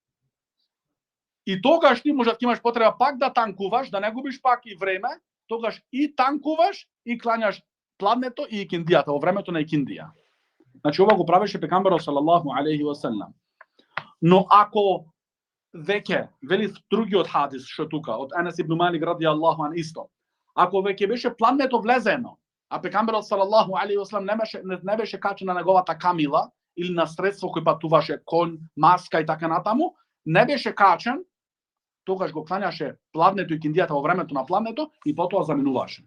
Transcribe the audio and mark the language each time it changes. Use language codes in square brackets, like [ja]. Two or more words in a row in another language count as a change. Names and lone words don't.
[mk] И тогаш ти можеш да имаш потреба пак да танкуваш, да не губиш пак и време, тогаш и танкуваш и клањаш пладнето и киндијата во времето на икиндија. Значи ова го правеше пегамберот [ar] صلى الله عليه وسلم. [mk] Но ако веќе вели другиот хадис што тука од Анас ибн Малик [ar] رضي الله عن [mk] исто. Ако веќе беше пладнето влезено, а пегамберот [ar] صلى الله عليه وسلم [mk] не беше качен на неговата камила или на средство кој патуваше конј, маска и така натаму, не беше качен, тогаш го клањаше пладнето и киндијата во времето на пладнето и потоа заминуваше.